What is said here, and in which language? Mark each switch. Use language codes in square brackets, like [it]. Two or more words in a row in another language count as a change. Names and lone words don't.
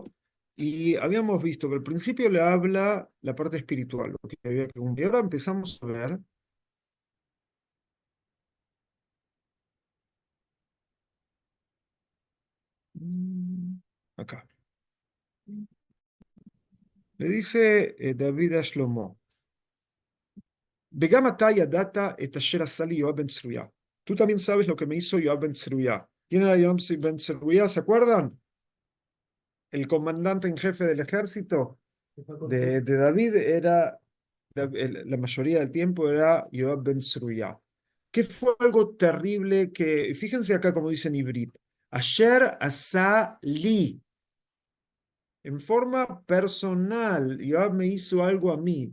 [es] Y habíamos visto que al principio le habla la parte espiritual, lo que había que cumplir. Ahora empezamos a ver acá. Le dice David a Shlomo, [he] וגם אתה ידעת את אשר עשה לי יואב בן צרויה. [es] Tú también sabes lo que me hizo Yoab ben Zeruya. ¿Quién era Yoab ben Zeruya? ¿Se acuerdan? El comandante en jefe del ejército de David era, la mayoría del tiempo era Yoab ben Zeruya. Que fue algo terrible que, fíjense acá como dice en Ibrit, [he] אשר עשה לי, [es] en forma personal, Yoab me hizo algo a mí.